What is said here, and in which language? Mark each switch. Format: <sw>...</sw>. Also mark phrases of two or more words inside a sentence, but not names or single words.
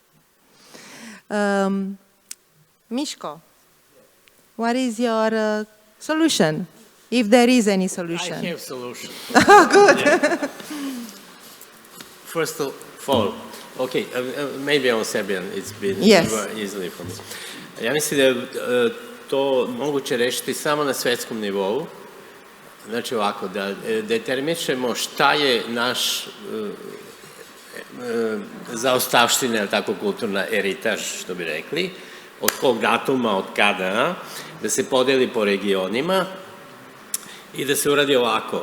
<en>Mishko, what is your solution, if there is any solution? I have solution. Oh, good. Yeah. First of all, okay, maybe on Serbian it's been easily for me.</en> <sr>Ja mislim da je to moguće rešiti samo na svetskom nivou. Znači ovako, da determinišemo šta je naš zaostavština, ili tako kulturna eritaž, što bi rekli, od kog datuma, od kada, da se podeli po regionima i da se uradi ovako.</sr>